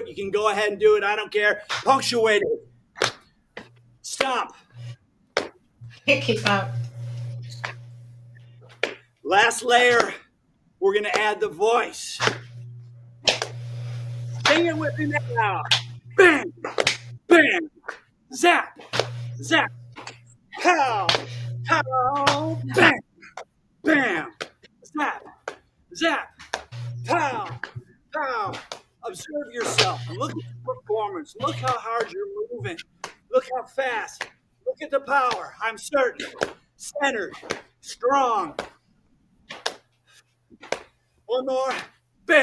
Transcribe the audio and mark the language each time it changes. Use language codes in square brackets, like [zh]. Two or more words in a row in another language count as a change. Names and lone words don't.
[en] You can go ahead and do it. I don't care. Punctuate it. Stomp. Can't keep up. Last layer, we're going to add the voice. Sing it with me now. Bam, bam, zap, zap, pow, pow, bam, bam, zap, zap, pow, pow. Observe yourself. Look at the performance. Look how hard you're moving. Look how fast. Look at the power. I'm certain. Centered. Strong. One more. Bam.